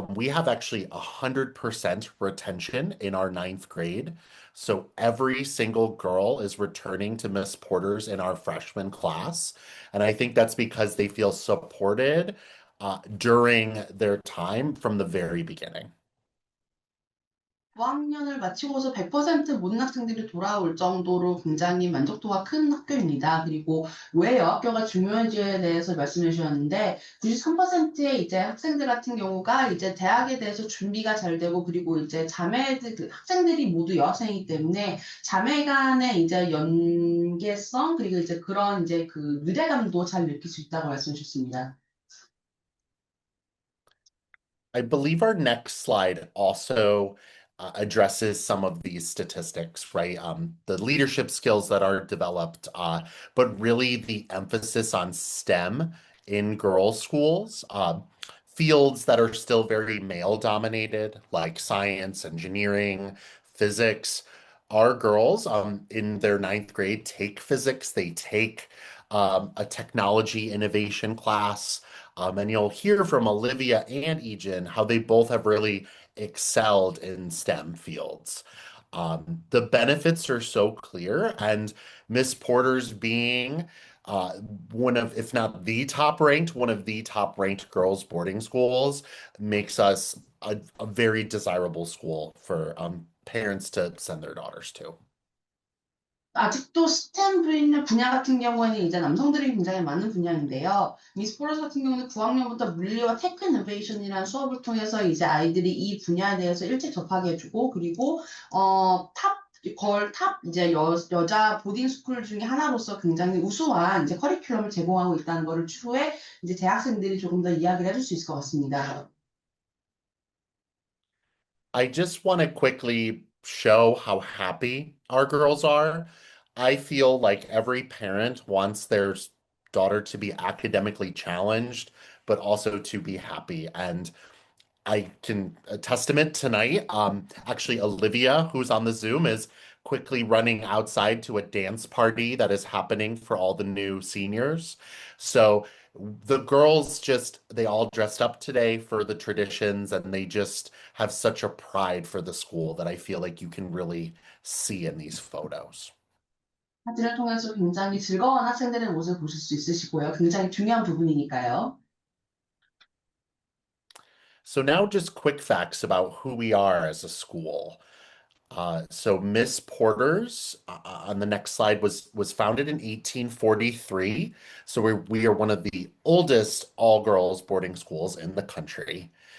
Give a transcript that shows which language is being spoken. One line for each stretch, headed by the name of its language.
English: We have actually 100% retention in our ninth grade. So every single girl is returning to Miss Porter's in our freshman class. And I think that's because they feel supported during their time from the very beginning.
Korean: 5학년을 마치고서 100% 모든 학생들이 돌아올 정도로 굉장히 만족도가 큰 학교입니다. 그리고 왜 여학교가 중요한지에 대해서 말씀해 주셨는데 93%의 이제 학생들 같은 경우가 이제 대학에 대해서 준비가 잘 되고 그리고 이제 자매들 학생들이 모두 여학생이기 때문에 자매 간의 이제 연계성 그리고 이제 그런 이제 그 유대감도 잘 느낄 수 있다고 말씀해 주셨습니다.
English: I believe our next slide also addresses some of these statistics, right? The leadership skills that are developed, but really the emphasis on STEM in girls' schools, fields that are still very male dominated, like science, engineering, physics. Our girls, in their ninth grade, take physics, they take a technology innovation class. And you'll hear from Olivia and Ejin how they both have really excelled in STEM fields. The benefits are so clear, and Miss Porter's being uh, one of, if not the top ranked, one of the top ranked girls' boarding schools makes us a very desirable school for parents to send their daughters to.
Korean: 아직도 스템 분야 같은 경우에는 이제 남성들이 굉장히 많은 분야인데요. 미스 포러스 같은 경우는 9학년부터 물리와 테크 이노베이션이라는 수업을 통해서 이제 아이들이 이 분야에 대해서 일찍 접하게 해주고, 그리고, 탑, 이제 여자 보딩 스쿨 중에 하나로서 굉장히 우수한 이제 커리큘럼을 제공하고 있다는 거를 추후에 이제 대학생들이 조금 더 이야기를 해줄 수 있을 것 같습니다.
English: I just want to quickly show how happy our girls are. I feel like every parent wants their daughter to be academically challenged, but also to be happy. And I can a testament tonight. Actually, Olivia, who's on the Zoom, is quickly running outside to a dance party that is happening for all the new seniors. So the girls just they all dressed up today for the traditions, and they just have such a pride for the school that I feel like you can really see in these photos.
Korean: 사진을 통해서 굉장히 즐거운 학생들의 모습을 보실 수 있으시고요. 굉장히 중요한 부분이니까요.
English: So now just quick facts about who we are as a school. So Miss Porter's on the next slide was founded in 1843. So we are one of the oldest all-girls boarding schools in the country.